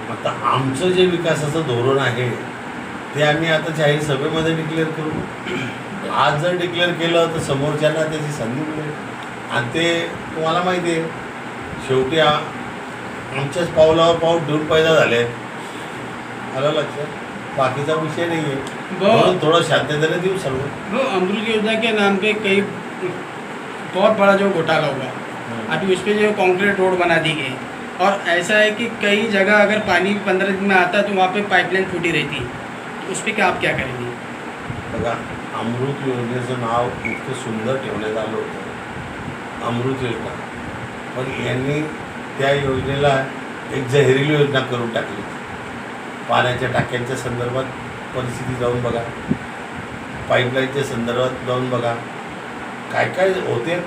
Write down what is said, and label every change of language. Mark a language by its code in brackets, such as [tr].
[mr] आता आमचं जे विकासाचं धोरण आहे ते आम्ही आता जाहीर सभेमध्ये डिक्लेअर करू. आज जर डिक्लेअर केलं तर समोरच्यांना त्याची संधी मिळेल आणि ते तुम्हाला माहिती आहे शेवटी आमच्याच पावलावर पाऊल ठेवून पैदा झाले. आलं लक्षात, बाकीचा विषय [hi] नहीं है. बहुत थोड़ा [mr] शांतता देऊ सर्व. [hi] वो अमृत योजना के नाम पे कई बहुत बड़ा जो घोटाला हुआ, अभी उस पर जो कंक्रीट रोड बना दी गई और ऐसा है कि कई जगह अगर पानी 15 दिन में आता है तो वहाँ पे पाइपलाइन फूटी रहती है, तो उस पर आप क्या करेंगे? [mr] बघा, अमृत योजनेचं नाव इतकं सुंदर ठेवण्यात आलं होतं, अमृत योजना, पण यांनी त्या योजनेला एक जहरीली योजना करून टाकली. पाण्याच्या टाक्यांच्या संदर्भात परिस्थिती जाऊन बघा, पाईपलाईनच्या संदर्भात जाऊन बघा, काय काय होते.